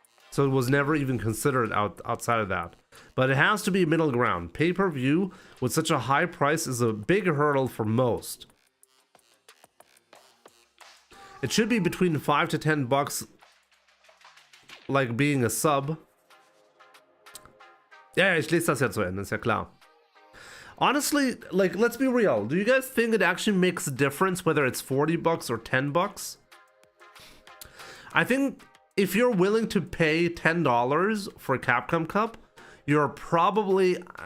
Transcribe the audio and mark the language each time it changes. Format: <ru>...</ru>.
<en>So it was never even considered outside of that. But it has to be middle ground. Pay-per-view with such a high price is a big hurdle for most. It should be between $5 to $10, like being a sub.</en> <de>Ja, ich lese das ja zu Ende, ist ja klar.</de> <en>Honestly, like, let's be real. Do you guys think it actually makes a difference whether it's $40 or $10? I think if you're willing to pay $10 for a Capcom Cup, you're probably...</en>